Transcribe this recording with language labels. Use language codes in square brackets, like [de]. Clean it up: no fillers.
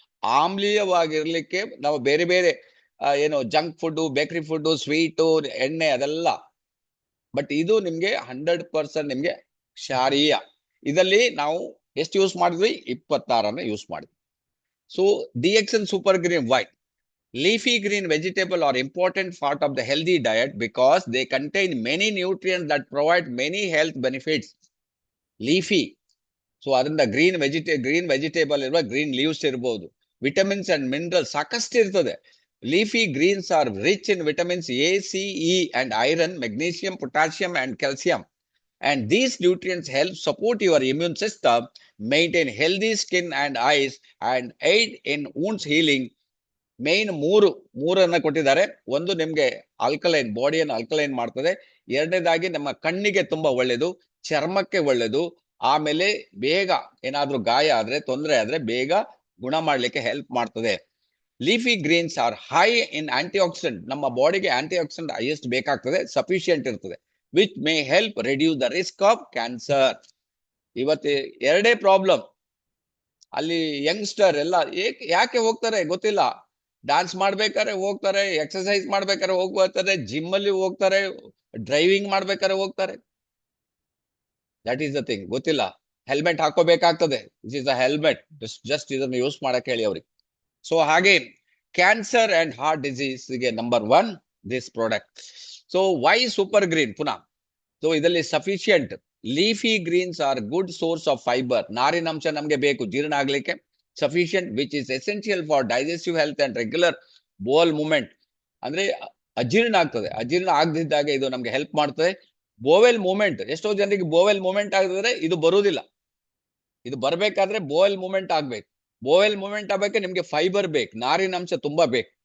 [kn] ಆಮ್ಲೀಯವಾಗಿರ್ಲಿಕ್ಕೆ ನಾವು ಬೇರೆ ಬೇರೆ ಏನು junk food, bakery food, sweet, ಎಣ್ಣೆ ಅದೆಲ್ಲ. ಬಟ್ ಇದು ನಿಮ್ಗೆ 100% ನಿಮ್ಗೆ ಕ್ಷಾರೀಯ. ಇದರಲ್ಲಿ ನಾವು ಎಷ್ಟು ಯೂಸ್ ಮಾಡಿದ್ವಿ? 26 ಯೂಸ್ ಮಾಡಿದ್ವಿ. So DXN super green Y? [en] Leafy green vegetable are important part of the healthy diet because they contain many nutrients that provide many health benefits. [kn] Leafy, so ಅದರಿಂದ ಗ್ರೀನ್ ವೆಜಿಟೇಬಲ್ ಇರುವ green leaves ಇರಬಹುದು. Vitamins and minerals ಸಾಕಷ್ಟು ಇರ್ತದೆ. [en] Leafy greens are rich in vitamins A, C, E and iron, magnesium, potassium and calcium. And these nutrients help support your immune system, maintain healthy skin and eyes, and aid in wounds healing. [kn] Main ಮೂರನ್ನ ಕೊಟ್ಟಿದ್ದಾರೆ. ಒಂದು ನಿಮ್ಗೆ alkaline, ಬಾಡಿಯನ್ನು alkaline ಮಾಡ್ತದೆ. ಎರಡನೇದಾಗಿ ನಮ್ಮ ಕಣ್ಣಿಗೆ ತುಂಬಾ ಒಳ್ಳೇದು, ಚರ್ಮಕ್ಕೆ ಒಳ್ಳೇದು. ಆಮೇಲೆ ಬೇಗ ಏನಾದ್ರೂ ಗಾಯ ಆದ್ರೆ, ತೊಂದರೆ ಆದ್ರೆ ಬೇಗ ಗುಣ ಮಾಡ್ಲಿಕ್ಕೆ ಹೆಲ್ಪ್ ಮಾಡ್ತದೆ. [en] Leafy greens are high in antioxidant. [kn] ನಮ್ಮ ಬಾಡಿಗೆ ಆಂಟಿ ಆಕ್ಸಿಡೆಂಟ್ ಹೈಯೆಸ್ಟ್ ಬೇಕಾಗ್ತದೆ, ಸಫಿಶಿಯಂಟ್ ಇರ್ತದೆ, [en] Which may help reduce the risk of cancer. [kn] ಇವತ್ತು 2 ಪ್ರಾಬ್ಲಮ್ ಅಲ್ಲಿ. ಯಂಗ್ಸ್ಟರ್ ಎಲ್ಲ ಯಾಕೆ ಹೋಗ್ತಾರೆ ಗೊತ್ತಿಲ್ಲ. ಡಾನ್ಸ್ ಮಾಡ್ಬೇಕಾದ್ರೆ ಹೋಗ್ತಾರೆ, ಎಕ್ಸರ್ಸೈಸ್ ಮಾಡ್ಬೇಕಾದ್ರೆ ಹೋಗ್ತಾರೆ, ಜಿಮ್ ಅಲ್ಲಿ ಹೋಗ್ತಾರೆ, ಡ್ರೈವಿಂಗ್ ಮಾಡ್ಬೇಕಾದ್ರೆ ಹೋಗ್ತಾರೆ. [en] That is the thing. [kn] ಗೊತ್ತಿಲ್ಲ. Helmet ಹಾಕೋಬೇಕಾಗ್ತದೆ. [en] This is the helmet. [kn] Just ಇದನ್ನು ಯೂಸ್ ಮಾಡಕ್ ಹೇಳಿ ಅವ್ರಿಗೆ. [en] So ಹಾಗೆ cancer and heart disease ಗೆ number 1 this product. So why super green? ಪುನಃ so ಇದರಲ್ಲಿ sufficient leafy greens are good source of fiber. [kn] ನಾರಿನಂಶ ನಮ್ಗೆ ಬೇಕು ಜೀರ್ಣ ಆಗ್ಲಿಕ್ಕೆ. [en] Sufficient, which is essential for digestive health and regular bowel movement. [kn] ಅಂದ್ರೆ ಅಜೀರ್ಣ ಆಗ್ತದೆ. ಅಜೀರ್ಣ ಆಗದಿದ್ದಾಗ ಇದು ನಮ್ಗೆ ಹೆಲ್ಪ್ ಮಾಡ್ತದೆ. ಬೋವೆಲ್ ಮೂವ್ಮೆಂಟ್, ಎಷ್ಟೋ ಜನರಿಗೆ ಬೋವೆಲ್ ಮೂವ್ಮೆಂಟ್ ಆಗಿದ್ರೆ ಇದು ಬರುವುದಿಲ್ಲ. ಇದು ಬರ್ಬೇಕಾದ್ರೆ ಬೋವೆಲ್ ಮೂವ್ಮೆಂಟ್ ಆಗ್ಬೇಕು. ಬೋವೆಲ್ ಮೂವ್ಮೆಂಟ್ ಆಗ್ಬೇಕು, ನಿಮ್ಗೆ ಫೈಬರ್ ಬೇಕು, ನಾರಿನಂಶ ತುಂಬಾ ಬೇಕು.